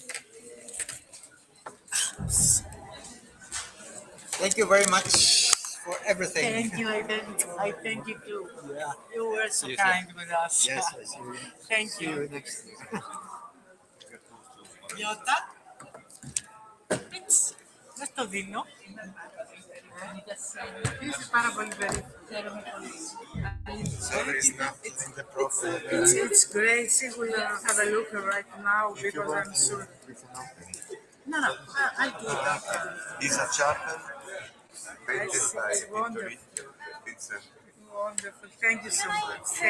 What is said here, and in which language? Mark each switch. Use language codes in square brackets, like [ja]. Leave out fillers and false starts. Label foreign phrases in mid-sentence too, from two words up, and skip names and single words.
[en] Thank you very much for everything. Thank you. I thank you too. Yeah. You were so Yes, kind with us. Yes, I see you. Thank See you you. next. Yota? [el] Δεν το δίνω. Είσαι πάρα πολύ χαίρομαι πολύ. [en] Sorry, it's not in the profile. It's great. See, we'll have a look right now because I'm sure. No, I'll do that. It's a charter painted It's by wonderful. Vittorio Vincent. Wonderful. Thank you so much.